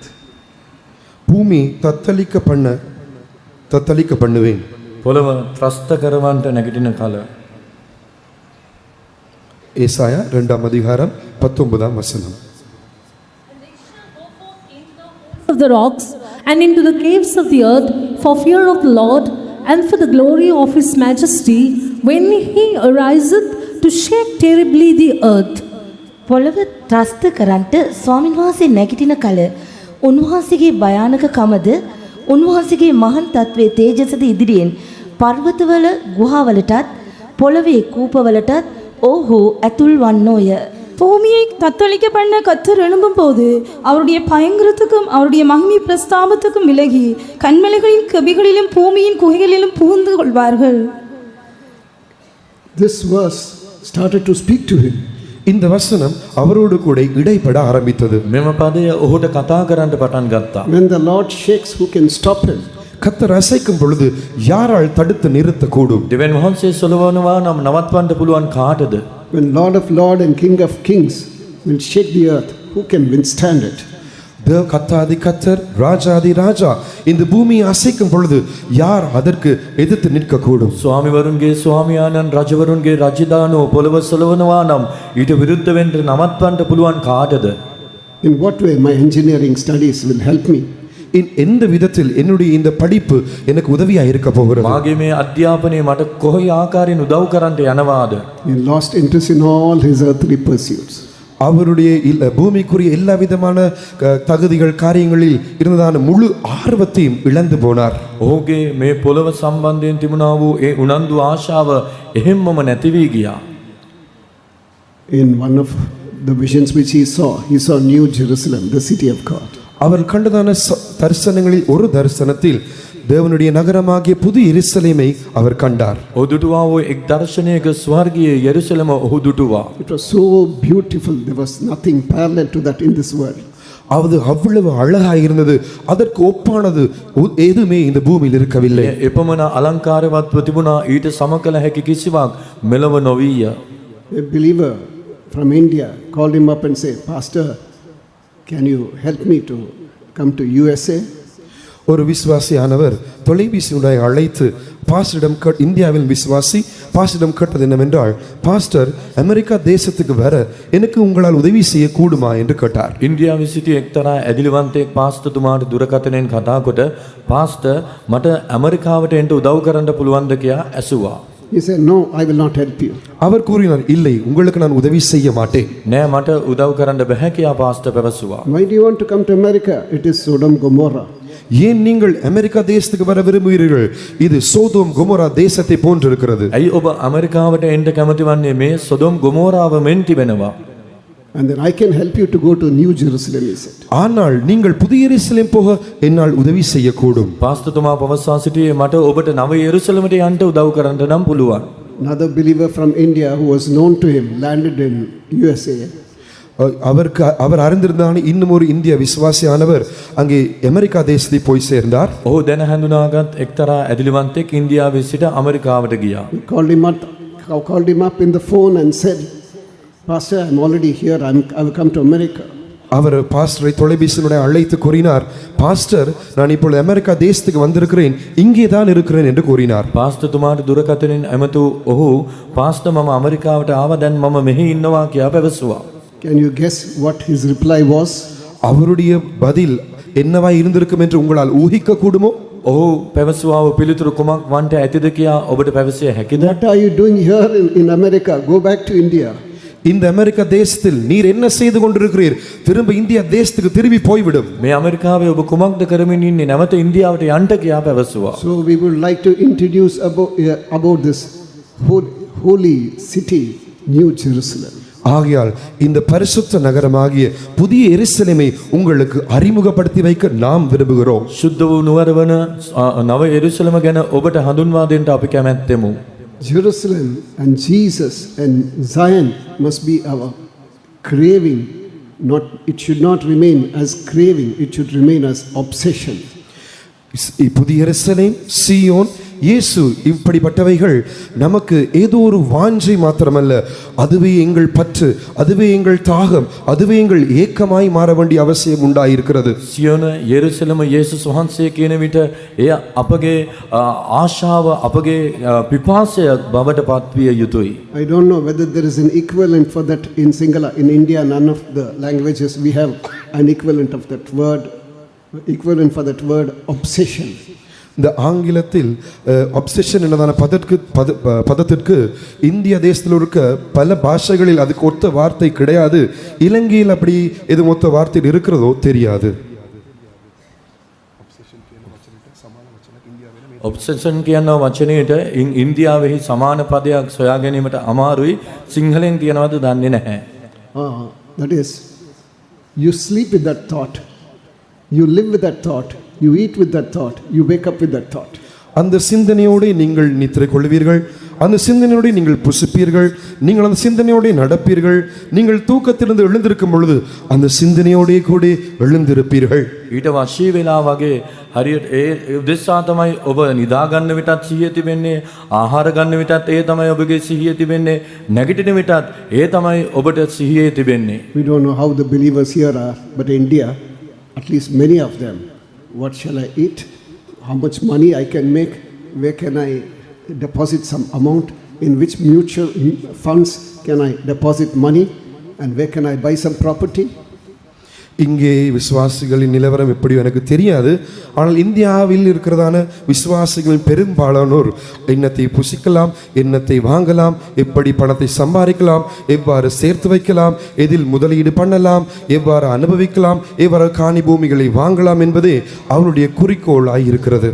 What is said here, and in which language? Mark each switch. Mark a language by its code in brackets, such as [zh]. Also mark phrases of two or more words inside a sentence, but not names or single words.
[ta] பூமி தத்தளிக்க பண்ணுவேன். [si] පොළව ත්‍රස්ත කරවන්නට නැගිටින කල. [ta] ஏசாயா 2ஆம் அதிகாரம் 19ஆம் வசனம். [en] Of the rocks and into the caves of the earth for fear of the Lord and for the glory of his majesty when he ariseth to shake terribly the earth. [si] පොළව ත්‍රස්ත කරන්ට ස්වාමින් වහන්සේ නැගිටින කල උන්වහන්සේගේ භයානකකමද උන්වහන්සේගේ මහන් තත්වයේ තේජසද ඉදිරියෙන් පර්වතවල ගුහාවලටත් පොළවේ කූපවලටත් ඔහු ඇතුල් වන්නෝය. [ta] பூமியை தத்தளிக்க பண்ண கத்தர் எழும்பும் போது அவருடைய பயங்கரத்துக்கும் அவருடைய மகிமை பிரஸ்தாபத்துக்கும் விலகி கண்மலைகளின் கபிகளிலும் பூமியின் குகைகளிலும் புகுந்து கொள்வார்கள். [en] This verse started to speak to him. [ta] இந்த வசனம் அவரோடு கூட இடைப்பட ஆரம்பித்தது. [si] මෙම පදය ඔහුට කතා කරන්න පටන් ගත්තා. [en] When the Lord shakes, who can stop him? [ta] கர்த்தர் அசைக்கும் பொழுது யாரால் தடுத்து நிறுத்தக்கூடும்? [si] දෙවියන් වහන්සේ සොලවනවා නම් නවත්වන්න පුළුවන් කාටද? [en] When Lord of Lords and King of Kings will shake the earth, who can withstand it? [ta] தேவ கர்த்தாதி கர்த்தர் ராஜாதி ராஜா இந்த பூமியை அசைக்கும் பொழுது யார் அதற்கு எதிர்த்து நிற்கக்கூடும்? [si] ස්වාමිවරුන්ගේ ස්වාමියාණන් රජවරුන්ගේ රජදානෝ පොළව සොලවනවා නම් ඊට විරුද්ධ වෙන්න නවත්වන්න පුළුවන් කාටද? [en] In what way my engineering studies will help me? [ta] எந்த விதத்தில் என்னுடைய இந்த படிப்பு எனக்கு உதவியா இருக்க போகிறது? [si] මාගේ මේ අධ්‍යාපනය මට කොහේ ආකාරයෙන් උදව් කරන්නට යනවාද? [en] He lost interest in all his earthly pursuits. [ta] அவருடைய பூமிக்குரிய எல்லா விதமான தகுதிகள் காரியங்களில் இருந்ததான முழு ஆர்வத்தையும் இழந்து போனார். [si] ඔහුගේ මේ පොළව සම්බන්ධයෙන් තිබුණා වූ ඒ උනන්දු ආශාව එහෙම්මම නැති වී ගියා. [en] In one of the visions which he saw New Jerusalem, the city of God. [ta] அவர் கண்டதான தரிசனங்களில் ஒரு தரிசனத்தில் தேவனுடைய நகரமாகிய புது எருசலேமை அவர் கண்டார். [si] ඔහු දුටුවා වූ එක් දර්ශනයක ස්වර්ගීය යෙරුසලම ඔහු දුටුවා. [en] It was so beautiful, there was nothing parallel to that in this world. [ta] அது அவ்வளவு அழகாக இருந்தது, அதற்கு ஒப்பானது எதுவுமே இந்த பூமியில் இருக்கவில்லை. [si] එපමණ අලංකාරවත්ව තිබුණා, ඊට සම කළ හැකි කිසිවක් මෙලව නොවිය. [en] A believer from India called him up and said, "Pastor, can you help me to come to USA?" [ta] ஒரு விசுவாசியானவர் தொலைபேசியுடைய அழைத்து பாஸ்டரிடம் இந்தியாவில் விசுவாசி பாஸ்டரிடம் கேட்டது என்னவென்றால், பாஸ்டர் அமெரிக்கா தேசத்துக்கு வர எனக்கு உங்களால் உதவி செய்ய கூடுமா என்று கேட்டார். [si] ඉන්දියාවේ සිටි එක්තරා ඇදිලිවන්තයෙක් පාස්ටර්තුමාට දුරකථනයෙන් කතා කොට, "පාස්ටර්, මට ඇමරිකාවට එන්න උදව් කරන්න පුළුවන්ද?" කියා ඇසුවා. [en] He said, "No, I will not help you." [ta] அவர் கூறினார், இல்லை, உங்களுக்கு நான் உதவி செய்ய மாட்டேன். [si] නෑ, මට උදව් කරන්න බැහැ කියා පාස්ටර් පැවසුවා. [en] Why do you want to come to America? It is Sodom Gomorrah. [ta] ஏன் நீங்கள் அமெரிக்கா தேசத்துக்கு வர விரும்புகிறீர்கள்? இது சோதோம் கொமோரா தேசத்தை போன்றிருக்கிறது. [si] ඇයි ඔබ ඇමරිකාවට එන්න කැමති වන්නේ? මේ සොදොම් ගොමෝරාව මෙන් තිබෙනවා. [en] And then I can help you to go to New Jerusalem, he said. [ta] ஆனால் நீங்கள் புதிய எருசலேம் போக என்னால் உதவி செய்யக்கூடும். [si] පාස්ටර්තුමා පවසා සිටියේ, මට ඔබට නව යෙරුසලමට යන්න උදව් කරන්න නම් පුළුවන්. [en] Another believer from India who was known to him landed in USA. [ta] அவர் அறிந்திருந்தான இன்னும் ஒரு இந்திய விசுவாசியானவர் அங்கே அமெரிக்கா தேசத்தை போய் சேர்ந்தார். [si] ඔහු දැන හඳුනාගත් එක්තරා ඇදිලිවන්තයෙක් ඉන්දියාවේ සිට ඇමරිකාවට ගියා. [en] He called him up in the phone and said, "Pastor, I'm already here. I will come to America." [ta] அவர் பாஸ்டரை தொலைபேசியினுடைய அழைத்து கூறினார், பாஸ்டர், நான் இப்பொழுது அமெரிக்கா தேசத்துக்கு வந்திருக்கிறேன், இங்கே தான் இருக்கிறேன் என்று கூறினார். [si] පාස්ටර්තුමාට දුරකථනයෙන් ඇමතු ඔහු, "පාස්ටර්, මම ඇමරිකාවට ආවා, දැන් මම මෙහි ඉන්නවා" කියා පැවසුවා. [en] Can you guess what his reply was? [ta] அவருடைய பதில் என்னவா இருந்திருக்கும் என்று உங்களால் ஊகிக்க கூடுமோ? [si] ඔහු පැවසුවා වූ පිළිතුරු කුමක් වන්ට ඇතිද කියා ඔබට පැවසිය හැකිද? [en] What are you doing here in America? Go back to India. [ta] இந்த அமெரிக்கா தேசத்தில் நீர் என்ன செய்து கொண்டிருக்கிறீர்? திரும்ப இந்தியா தேசத்துக்கு திரும்பி போய்விடும். [si] මේ ඇමරිකාවේ ඔබ කුමක්ද කරමින් ඉන්නේ? නැවත ඉන්දියාවට යන්න කියා පැවසුවා. [en] So we would like to introduce about this holy city, New Jerusalem. [ta] ஆகையால் இந்த பரிசுத்த நகரமாகிய புதிய எருசலேமை உங்களுக்கு அறிமுகப்படுத்தி வைக்க நாம் விரும்புகிறோம். [si] සුද්ධ වූ නුවර වන නව යෙරුසලම ගැන ඔබට හඳුන්වා දෙන්න අපි කැමැත්තෙමු. [en] Jerusalem and Jesus and Zion must be our craving. It should not remain as craving, it should remain as obsession. [ta] புதிய எருசலேம், சீயோன், இயேசு, இப்படிப்பட்டவைகள் நமக்கு ஏதோ ஒரு வாஞ்சை மாத்திரமல்ல, அதுவே எங்கள் பற்று, அதுவே எங்கள் தாகம், அதுவே எங்கள் ஏக்கமாய் மாற வேண்டிய அவசியம் உண்டாயிருக்கிறது. [si] සියොන යෙරුසලම යේසුස් වහන්සේ කියන විට එය අපගේ ආශාව, අපගේ පිපාසය බවට පත්විය යුතුයි. [en] I don't know whether there is an equivalent for that in Sinhala. In India, none of the languages we have an equivalent of that word, equivalent for that word obsession. [ta] இந்த ஆங்கிலத்தில் obsession என்னதான பதத்திற்கு இந்திய தேசத்தில் இருக்க பல பாஷைகளில் அதுக்கு ஒத்த வார்த்தை கிடையாது. இலங்கையில் அப்படி எது ஒத்த வார்த்தை இருக்கிறதோ தெரியாது. [si] ඔබ්සෙෂන් කියන වචනයට ඉන්දියාවෙහි සමාන පදයක් සොයා ගැනීමට අමාරුයි. සිංහලෙන් කියනවද දන්නේ නැහැ. [en] That is, you sleep with that thought, you live with that thought, you eat with that thought, you wake up with that thought. [ta] அந்த சிந்தனையோடு நீங்கள் நித்திரை கொள்வீர்கள், அந்த சிந்தனையோடு நீங்கள் புசிப்பீர்கள், நீங்கள் அந்த சிந்தனையோடு நடப்பீர்கள், நீங்கள் தூக்கத்திலிருந்து எழுந்திருக்கும் பொழுது அந்த சிந்தனையோடே கூட எழுந்திருப்பீர்கள். [si] ඊට වශී වෙලා වගේ හරියට ඒ උදෙසා තමයි ඔබ නිදා ගන්න විටත් සිහිය තිබෙන්නේ, ආහාර ගන්න විටත් ඒ තමයි ඔබගේ සිහිය තිබෙන්නේ, නැගිටින විටත් ඒ තමයි ඔබට සිහියේ තිබෙන්නේ. [en] We don't know how the believers here are, but India, at least many of them, what shall I eat? How much money I can make? Where can I deposit some amount? In which mutual funds can I deposit money? And where can I buy some property? [ta] இங்கே விசுவாசிகளின் நிலவரம் எப்படி எனக்கு தெரியாது. ஆனால் இந்தியாவில் இருக்கிறதான விசுவாசிகளின் பெரும்பாலானோர் எண்ணத்தை புசிக்கலாம், எண்ணத்தை வாங்கலாம், எப்படி பணத்தை சம்பாதிக்கலாம், எவ்வாறு சேர்த்து வைக்கலாம், எதில் முதலீடு பண்ணலாம், எவ்வாறு அனுபவிக்கலாம், எவ்வாறு காணி பூமிகளை வாங்கலாம் என்பதே அவருடைய குறிக்கோளாய் இருக்கிறது.